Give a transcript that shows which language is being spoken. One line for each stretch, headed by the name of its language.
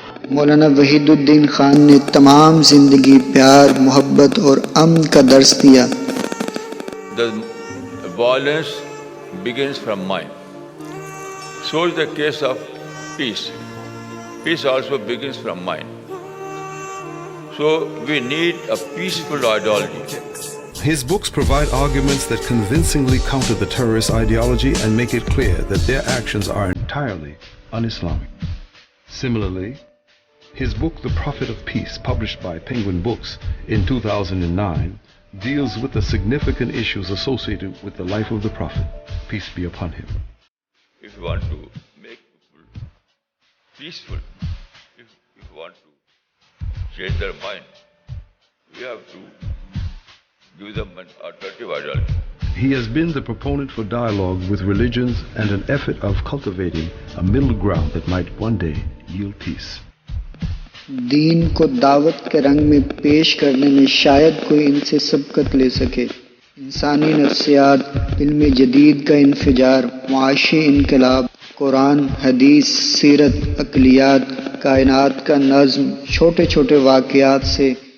Urdu: مولانا وحید الدین خان نے تمام زندگی پیار، محبت اور امن کا درس دیا۔
English: The violence begins from mind. So is the case of peace. Peace also begins from mind. So we need a peaceful ideology. His books provide arguments that convincingly counter the terrorist ideology and make it clear that their actions are entirely un-Islamic. Similarly, his book, The Prophet of Peace, published by Penguin Books in 2009, deals with the significant issues associated with the life of the Prophet, peace be upon him. If you want to make people peaceful, if you want to change their mind, we have to give them an alternative ideology. He has been the proponent for dialogue with religions and an effort of cultivating a middle ground that might one day yield peace.
Urdu: دین کو دعوت کے رنگ میں پیش کرنے میں شاید کوئی ان سے سبقت لے سکے۔ انسانی نفسیات، علم جدید کا انفجار، معاشی انقلاب، قرآن، حدیث، سیرت، عقلیات، کائنات کا نظم، چھوٹے چھوٹے واقعات سے